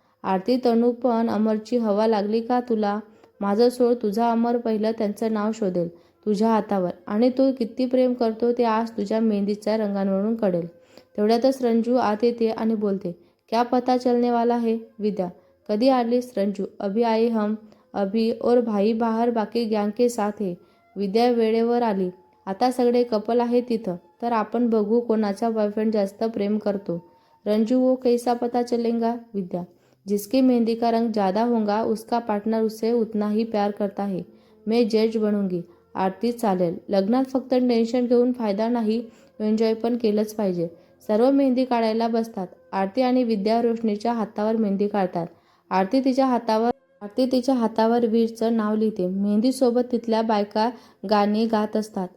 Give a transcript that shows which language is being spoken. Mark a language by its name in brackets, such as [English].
[Marathi] आरती, तनू, पण अमरची हवा लागली का तुला? माझं सोड, तुझा अमर पहिलं त्यांचं नाव शोधेल तुझ्या हातावर, आणि तो किती प्रेम करतो ते आज तुझ्या मेहंदीच्या रंगांवरून कळेल. तेवढ्यातच रंजू आत येते आणि बोलते. [Hindi] क्या पता चलने वाला है? [Marathi] विद्या, कधी आलीस? [Hindi] रंजू, अभी आए हम. अभी और भाई बाहर बाकी गँग के साथ है. [Marathi] विद्या वेळेवर आली. आता सगळे कपल आहे तिथं, तर आपण बघू कोणाचा बॉयफ्रेंड जास्त प्रेम करतो. [Hindi] रंजू, वो कैसा पता चलेगा? विद्या, जिसकी मेहंदी का रंग ज़्यादा होगा उसका पार्टनर उससे उतना ही प्यार करता है. मैं जज बनूंगी. [Marathi] आरती, चालेल. लग्नात फक्त टेन्शन घेऊन फायदा नाही, एन्जॉय पण केलंच पाहिजे. सर्व मेहंदी काढायला बसतात. आरती आणि विद्या रोशनीच्या हातावर मेहंदी काढतात. आरती तिच्या हातावर वीरचं नाव लिहिते. मेहंदीसोबत तिथल्या बायका गाणी गात असतात.